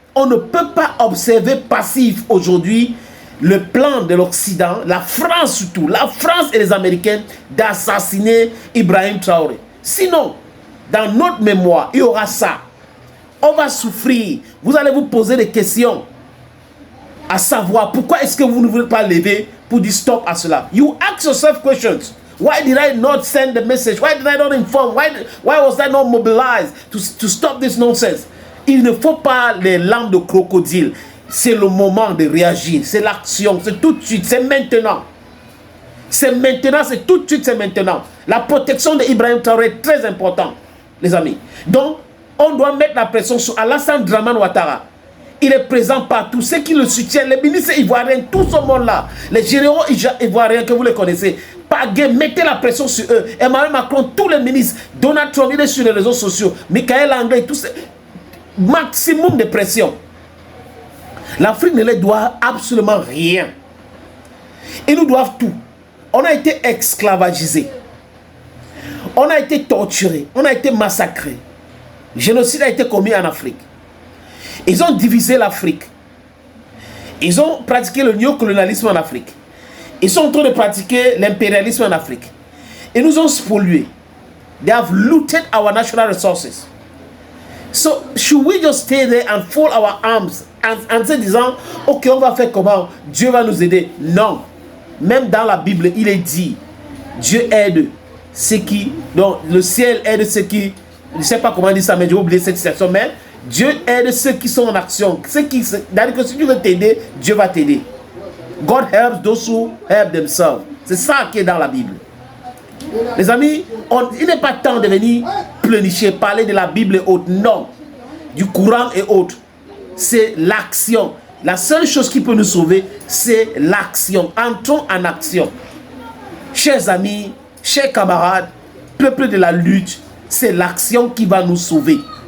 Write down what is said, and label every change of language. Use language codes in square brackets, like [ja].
[fr] On ne peut pas observer passif aujourd'hui le plan de l'Occident, la France surtout, la France et les Américains, d'assassiner Ibrahim Traoré. Sinon, dans notre mémoire, il y aura ça. On va souffrir. Vous allez vous poser des questions. À savoir, pourquoi est-ce que vous ne voulez pas lever pour dire stop à cela? [en] You ask yourself questions. Why did I not send the message? Why did I not inform? Why was I not mobilized to stop this nonsense? [fr] Il ne faut pas les larmes de crocodile. C'est le moment de réagir. C'est l'action. C'est tout de suite. C'est maintenant. C'est maintenant. C'est tout de suite. C'est maintenant. La protection d'Ibrahim Traoré est très importante, les amis. Donc, on doit mettre la pression sur Alassane Dramane Ouattara. Il est présent partout. Ceux qui le soutiennent, les ministres ivoiriens, tout ce monde-là, les généraux ivoiriens que vous les connaissez, mettez la pression sur eux. Emmanuel Macron, tous les ministres, Donald Trump, il est sur les réseaux sociaux, Michael Anglais, tous ces... maximum de pression. L'Afrique ne leur doit absolument rien. Ils nous doivent tout. On a été esclavagisés. On a été torturés. On a été massacrés. Le génocide a été commis en Afrique. Ils ont divisé l'Afrique. Ils ont pratiqué le néocolonialisme en Afrique. Ils sont en train de pratiquer l'impérialisme en Afrique. Ils nous ont spoliés. [en] They have looted our national resources. So, should we just stay there and fold our arms [fr] en se disant, ok, on va faire comment? Dieu va nous aider. Non. Même dans la Bible, il est dit, Dieu aide ceux qui, donc le ciel aide ceux qui, je ne sais pas comment dire ça, mais j'ai oublié cette citation, mais Dieu aide ceux qui sont en action. C'est-à-dire que si tu veux t'aider, Dieu va t'aider. [en] God helps those who help themselves. [fr] C'est ça qui est dans la Bible. Les amis, il n'est pas temps de venir pleurnicher, parler de la Bible et autres. Non. Du Coran et autres. C'est l'action. La seule chose qui peut nous sauver, c'est l'action. Entrons en action. Chers amis, chers camarades, peuple de la lutte, c'est l'action qui va nous sauver.